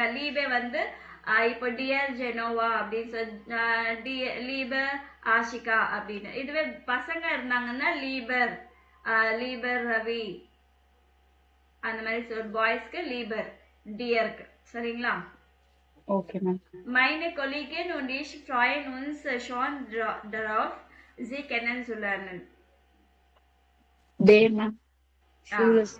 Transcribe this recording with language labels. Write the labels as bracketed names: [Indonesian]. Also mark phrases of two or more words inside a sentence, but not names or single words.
[Tamil] லீபே வந்து இப்போ டியர் ஜெனோவா அப்படின்னு சொல்லி லீபர் ஆஷிகா அப்படின்னு. இதுவே பசங்க இருந்தாங்கன்னா [German] Lieber Lieber [Tamil] ரவி அந்த மாதிரி பாய்ஸ்க்கு லீபர் டியருக்கு. சரிங்களா? [English] okay ma'am. [German] Meine Kollegin und ich freuen uns schon darauf, Sie kennenzulernen. [Tamil] டே மேம். ஷூலிஸ்ட்.